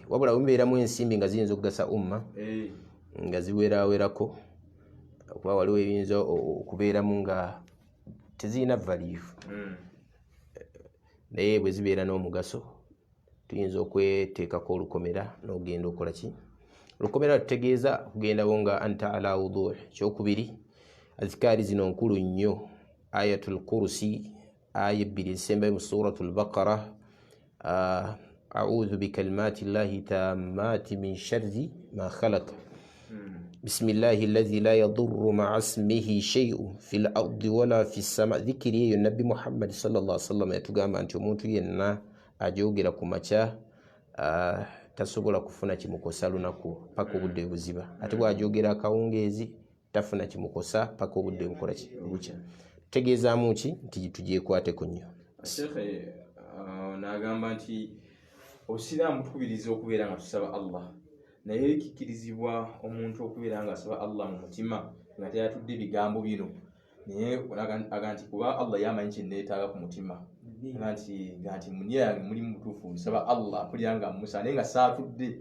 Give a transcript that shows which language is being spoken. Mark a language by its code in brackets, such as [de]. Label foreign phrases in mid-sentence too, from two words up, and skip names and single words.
[lg] Wabula bibeeramu ensimbi nga ziyinza okugasa umma nga ziwerawerako, kuba waliwo ebiyinza okubeeramu nga tezirina value, naye bwe zibeera n'omugaso tuyinza okweteekako olukomera n'ogenda okola ki. Olukomera lutegeeza kugendawo nga [ar] أنت على وضوء. [lg] Kyokubiri, azikaari zino nkulu nnyo. [ar] آية الكرسي, [lg] aya 2 ezisembayo mu [ar] سورة البقرة أعوذ بكلمات الله التامات من شر ما خلق بسم الله الذي لا يضر مع اسمه شيء في الأرض ولا في السماء. [lg] Dhikiri eyo Nabbi Muhammad [ar] صلى الله عليه وسلم [lg] yatugamba nti omuntu yenna ajoogera ku makya tasobola kufuna kimukosa lunaku paka obudde buziba, ate bw'ajoogera akawungeezi tafuna kimukosa paka obudde bukola bukya. Tutegeezaamu ki nti tugyekwateko nnyo. Sheikh n'agamba nti obusiraamu tukubiriza okubeera nga tusaba Allah, naye kikkirizibwa omuntu okubeera nga asaba Allah mu mutima nga teyatudde ebigambo bino, naye aga nti kuba Allah yamanyi kyenneetaaga ku mutima, nti munya yange mulimu mutuufu nsaba Allah kulira nga musa naye nga saatudde.